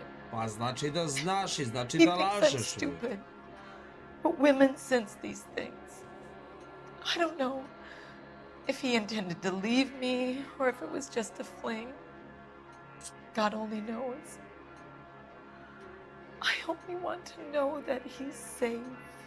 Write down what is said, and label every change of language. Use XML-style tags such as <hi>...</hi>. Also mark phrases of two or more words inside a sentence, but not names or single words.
<sr>Pa znači da znaš i znači</sr> <en>He</en> <sr>da</sr> <en>thinks I'm</en> <sr>lažeš.</sr> <en>stupid. But women sense these things. I don't know if he intended to leave me or if it was just a fling. God only knows. I only want to know that he's safe.</en>